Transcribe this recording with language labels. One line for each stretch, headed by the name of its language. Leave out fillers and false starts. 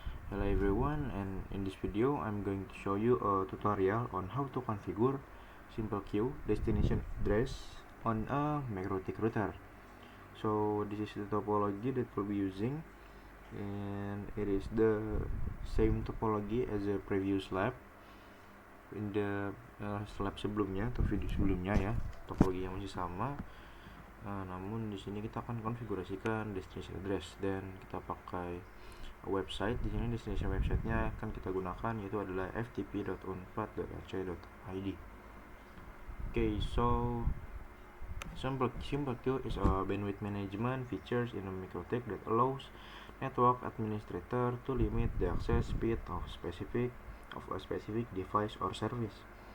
English: Hello everyone, and in this video I'm going to show you a tutorial on how to configure simple queue destination address on a MikroTik router. So this is the topology that we'll be using, and it is the same topology as the previous lab. In the lab
Indonesian: sebelumnya atau video sebelumnya ya, topologinya masih sama. Namun di sini kita akan konfigurasikan destination address dan kita pakai website. Di sini destination website-nya akan kita gunakan yaitu adalah ftp.unpad.rc.id.
English: So simple queue is a bandwidth management features in a MikroTik that allows network administrator to limit the access speed of a specific device or service.